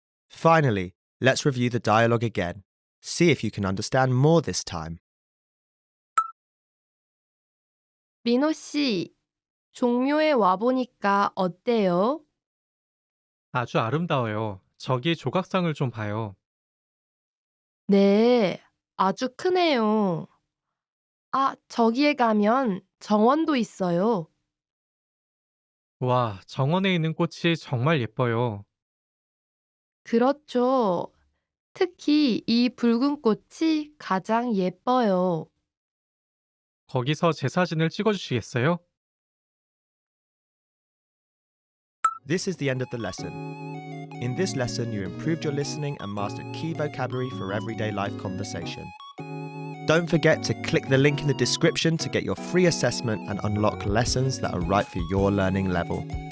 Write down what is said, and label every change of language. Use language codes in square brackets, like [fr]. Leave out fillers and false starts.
[en] Finally, let's review the dialogue again. See if you can understand more this time. [ko] 민호 씨, 종묘에 와보니까 어때요? 아주 아름다워요. 저기 조각상을 좀 봐요. 네, 아주 크네요. 아, 저기에 가면 정원도 있어요. 와, 정원에 있는 꽃이 정말 예뻐요. 그렇죠. 특히 이 붉은 꽃이 가장 예뻐요. 거기서 제 사진을 찍어주시겠어요? [en] This is the end of the lesson. In this lesson, you improved your listening and mastered key vocabulary for everyday life conversation. Don't forget to click the link in the description to get your free assessment and unlock lessons that are right for your learning level.